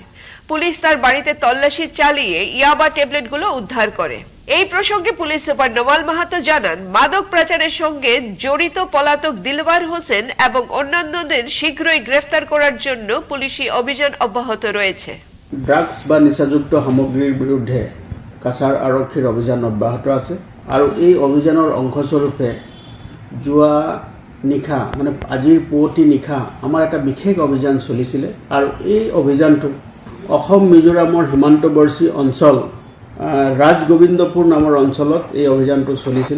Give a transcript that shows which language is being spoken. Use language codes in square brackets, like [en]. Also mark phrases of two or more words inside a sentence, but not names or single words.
[bn] পুলিশ তার বাড়িতে তল্লাশি চালিয়ে ইয়াবা ট্যাবলেটগুলো উদ্ধার করে। এই প্রসঙ্গে পুলিশ সুপার নওয়াল মাহাতো জানান, মাদক পাচারের সঙ্গে জড়িত পলাতক দিলওয়ার হোসেন এবং অন্যান্যদের শীঘ্রই গ্রেফতার করার জন্য পুলিশি অভিযান অব্যাহত রয়েছে। [as] ড্রাগস বা নিচাযুক্ত সামগ্ৰীৰ বিৰুদ্ধে কাছাৰ আৰক্ষীৰ অভিযান অব্যাহত আছে আৰু এই অভিযানৰ অংশস্বৰূপে যোৱা নিশা মানে আজিৰ পুৱতি নিশা আমাৰ এটা বিশেষ অভিযান চলিছিলে আৰু এই অভিযানটো অসম মিজোৰামৰ সীমান্তৱৰ্তী অঞ্চল ৰাজগোবিন্দপুৰ নামৰ অঞ্চলত এই অভিযানটো চলিছিলে।